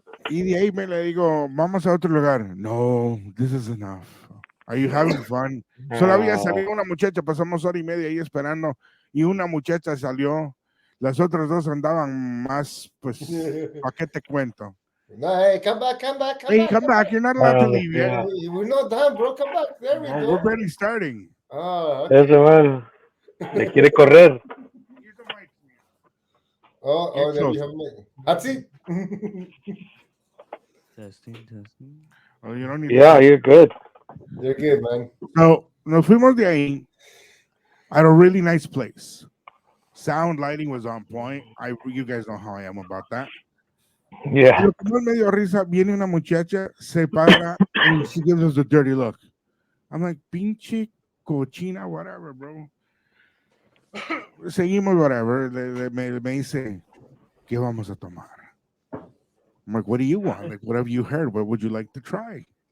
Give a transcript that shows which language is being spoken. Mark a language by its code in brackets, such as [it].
[es] Y de ahí me le digo, vamos a otro lugar. [en] No, this is enough. Are you having fun? [es] Solo había salido una muchacha, pasamos hora y media ahí esperando y una muchacha salió. Las otras dos andaban más, pues, ¿para qué te cuento? [en] No, hey, come back. Come back. You're not allowed to leave yet. We're not done, bro. Come back. There we go. We're barely starting. Oh, okay. [es] Eso, [en] man. [es] Le quiere correr. [en] Oh, there you have me. That's it. Testing. Oh, you don't need You're good. You're good, man. So, [es] nos fuimos de ahí [en] at a really nice place. Sound lighting was on point. You guys know how I am about that. Yeah. [es] Pero como me dio risa, viene una muchacha, se para, [en] and she gives us a dirty look. I'm like, [es] pinche cochina, [en] whatever, bro. [es] Seguimos, [en] whatever. [es] Me dice, ¿qué vamos a tomar? [en] I'm like, what do you want? Like, what have you heard? What would you like to try?